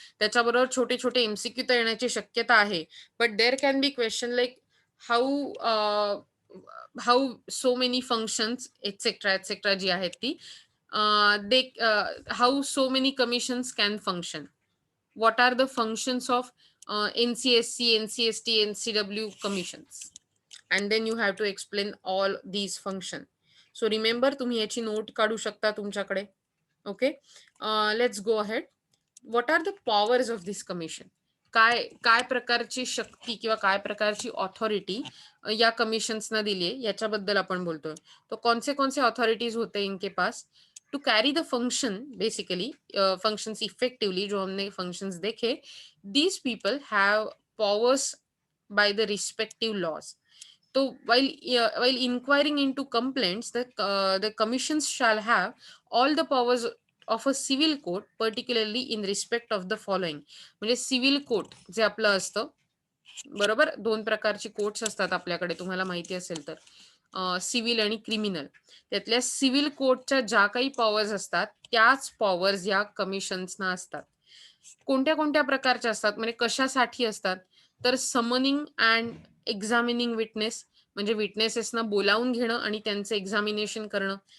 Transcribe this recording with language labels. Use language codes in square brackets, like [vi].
[mr] त्याच्याबरोबर छोटे छोटे एमसीक्यू तर येण्याची शक्यता आहे. [en] but there can be question like how so many functions etcetera etcetera [mr] जी आहेत ती, [en] They how so many commissions can function, what are the functions of NCSC, NCST, NCW commissions, and then you have to explain all these function. So remember, [mr] तुम्ही याची note काढू शकता तुमच्याकडे. [en] Okay, let's go ahead. what are the powers of this commission? [mr] काय काय प्रकारची शक्ती किंवा काय प्रकारची ऑथॉरिटी या कमिशन्सना दिली आहे याच्याबद्दल आपण बोलतोय. [hi] तो कौन से ऑथॉरिटीज होते इनके पास [en] to carry the function, [hi] basically functions effectively, जो हमने फंक्शंस देखे. [en] These people have powers by the respective laws. So while inquiring into complaints, the commissions shall have all the powers of a civil court, particularly in respect of the following. [mr] म्हणजे civil court जे आपलं असतं, बरोबर, 2 प्रकारची courts असतात आपल्याकडे, तुम्हाला माहिती असेल तर, सिव्हिल आणि क्रिमिनल. त्यातल्या सिव्हिल कोर्टच्या ज्या काही पॉवर्स असतात त्याच पॉवर्स या कमिशन्सना असतात. कोणत्या कोणत्या प्रकारच्या असतात, म्हणजे कशासाठी असतात, तर [en] summoning and examining witness, [mr] म्हणजे विटनेसेसना बोलावून घेणं आणि त्यांचं एक्झामिनेशन करणं.